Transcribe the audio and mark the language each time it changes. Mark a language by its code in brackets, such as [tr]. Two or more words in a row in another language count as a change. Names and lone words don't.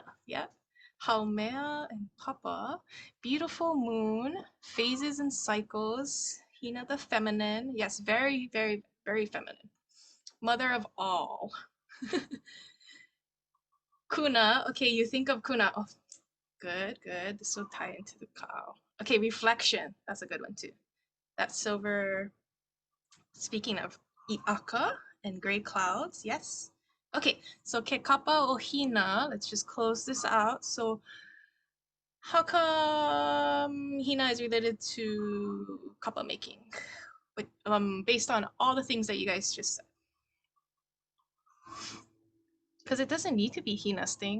[en] Yeah. Haumea and Papa. Beautiful moon. Phases and cycles. Hina the feminine. Yes, very, very, very feminine. Mother of all. Kuna. Okay, you think of Kuna. Oh, good. This will tie into the kaʻao. Okay, reflection. That's a good one too. That silver. Speaking of I'aka and gray clouds. Yes. Okay, so [haw] ke kapa Ohina, [en] let's just close this out. So how come Hina is related to kapa making? But based on all the things that you guys just said. Because it doesn't need to be Hina's thing.